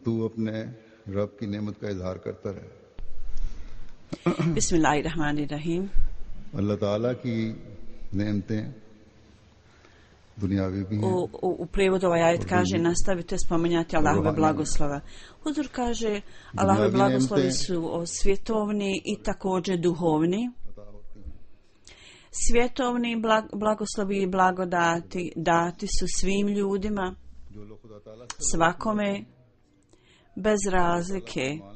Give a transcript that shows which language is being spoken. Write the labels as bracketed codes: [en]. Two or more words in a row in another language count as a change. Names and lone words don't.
[ur] اپنے رب کی نعمت کا اظہار کرتا رہے. [ar] بسم الله الرحمن الرحيم. [ur] اللہ تعالیٰ کی نعمتیں دنیاوی بھی ہیں [bs] U prijevodu ovaj ajet kaže nastavite spominjati Allahove blagoslova. Huzur kaže Allahove blagoslovi su svjetovni i također duhovni. Svjetovni blagoslovi i blagodati dati su svim ljudima, svakome, bez razlike.